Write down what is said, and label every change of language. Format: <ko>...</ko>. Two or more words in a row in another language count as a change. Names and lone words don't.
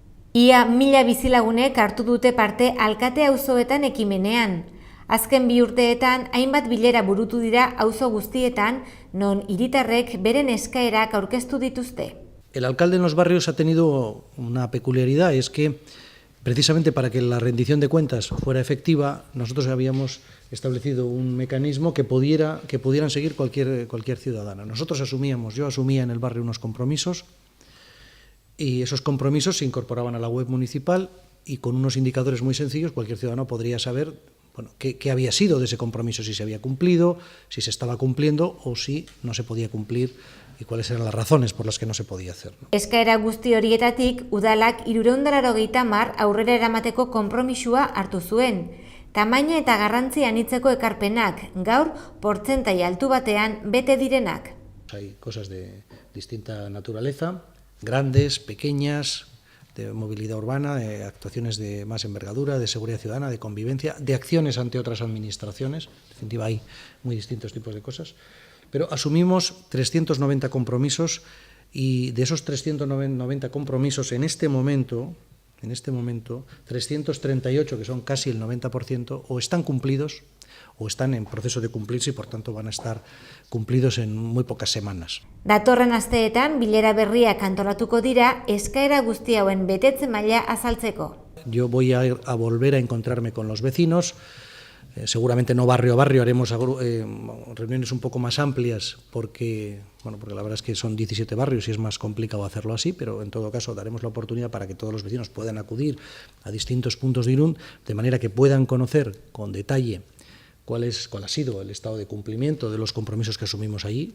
<eu>Ia 1000 bizilagunek hartu dute parte alkate auzoetan ekimenean. Azken 2 urteetan hainbat bilera burutu dira auzo guztietan, non hiritarrek beren eskaerak aurkeztu dituzte.</eu> <es>El alcalde en los barrios ha tenido una peculiaridad, es que precisamente para que la rendición de cuentas fuera efectiva, nosotros habíamos establecido un mecanismo que pudieran seguir cualquier ciudadana. Yo asumía en el barrio unos compromisos y esos compromisos se incorporaban a la web municipal y con unos indicadores muy sencillos cualquier ciudadano podría saber qué había sido de ese compromiso, si se había cumplido, si se estaba cumpliendo o si no se podía cumplir y cuáles eran las razones por las que no se podía hacer.</es> <eu>Eskaera guzti horietatik, udalak 380 aurrera eramateko konpromisua hartu zuen. Tamaina eta garrantzi anitzeko ekarpenak, gaur portzentai altu batean bete direnak.</eu> <es>Hay cosas de distinta naturaleza, grandes, pequeñas, de movilidad urbana, de actuaciones de más envergadura, de seguridad ciudadana, de convivencia, de acciones ante otras administraciones. En definitiva, hay muy distintos tipos de cosas. Pero asumimos 390 compromisos y de esos 390 compromisos en este momento, 338, que son casi el 90%, o están cumplidos o están en proceso de cumplirse y por tanto van a estar cumplidos en muy pocas semanas.</es> <eu>Datorren asteetan bilera berriak antolatuko dira eskaera guzti hauen betetze maila azaltzeko.</eu> <es>Yo voy a volver a encontrarme con los vecinos. Seguramente no barrio a barrio, haremos reuniones un poco más amplias porque la verdad es que son 17 barrios y es más complicado hacerlo así, pero en todo caso daremos la oportunidad para que todos los vecinos puedan acudir a distintos puntos de Irún, de manera que puedan conocer con detalle cuál ha sido el estado de cumplimiento de los compromisos que asumimos allí.</es>